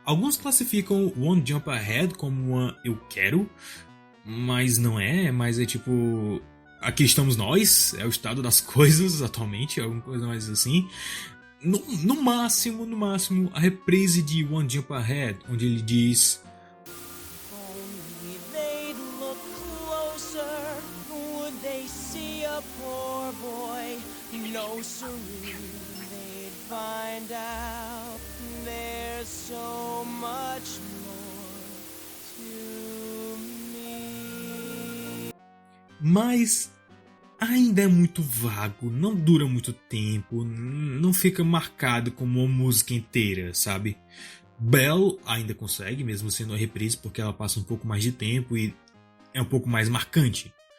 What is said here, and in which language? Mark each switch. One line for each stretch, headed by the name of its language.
Portuguese: Alguns classificam One Jump Ahead como uma Eu Quero, mas não é, mas é tipo... Aqui estamos nós, é o estado das coisas atualmente, alguma coisa mais assim. No máximo, a reprise de One Jump Ahead, onde ele diz...
English: Only they'd look closer, would they see a poor boy? No siree, they'd find out there's so much more to me.
Portuguese: Mas ainda é muito vago, não dura muito tempo, não fica marcado como uma música inteira, sabe? Belle ainda consegue, mesmo sendo a reprise, porque ela passa um pouco mais de tempo e é um pouco mais marcante.